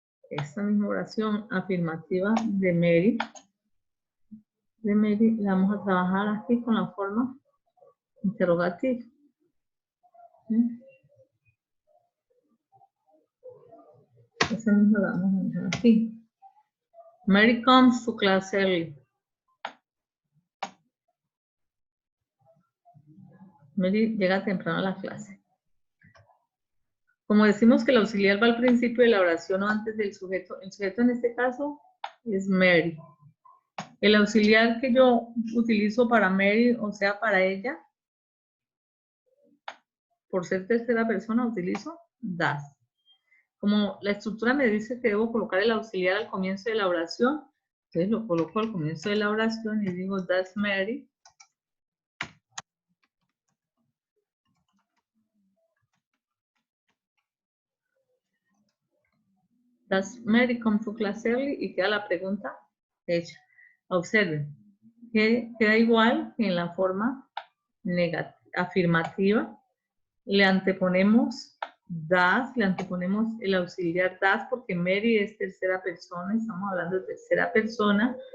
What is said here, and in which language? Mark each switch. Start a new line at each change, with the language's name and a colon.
Spanish: Esta misma oración afirmativa de Mary. La vamos a trabajar aquí con la forma interrogativa. ¿Sí? Esa misma la vamos a manejar aquí.
English: Mary comes to class early.
Spanish: Mary llega temprano a la clase. Como decimos que el auxiliar va al principio de la oración o antes del sujeto, el sujeto en este caso es Mary. El auxiliar que yo utilizo para Mary, o sea, para ella, por ser tercera persona, utilizo does. Como la estructura me dice que debo colocar el auxiliar al comienzo de la oración, entonces lo coloco al comienzo de la oración y digo
English: does Mary. Does Mary come to class early?
Spanish: Y queda la pregunta hecha. Observen, que queda igual que en la forma afirmativa. Le anteponemos does, le anteponemos el auxiliar does porque Mary es tercera persona, estamos hablando de tercera persona.